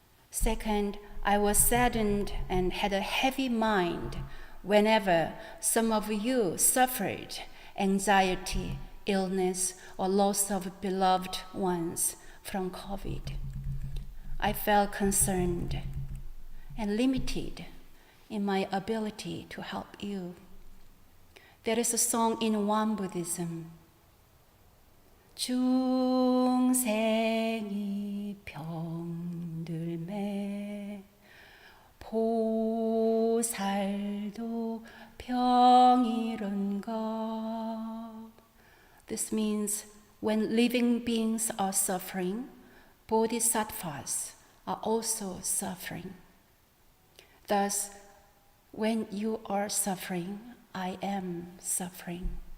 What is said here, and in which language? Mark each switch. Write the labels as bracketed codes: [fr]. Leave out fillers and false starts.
[en] Second, I was saddened and had a heavy mind whenever some of you suffered anxiety, illness, or loss of beloved ones from COVID. I felt concerned and limited in my ability to help you. There is a song in Won Buddhism. [ko] 중생이 병들매 보살도 병이런가. [en] This means when living beings are suffering, bodhisattvas are also suffering. Thus, when you are suffering, I am suffering.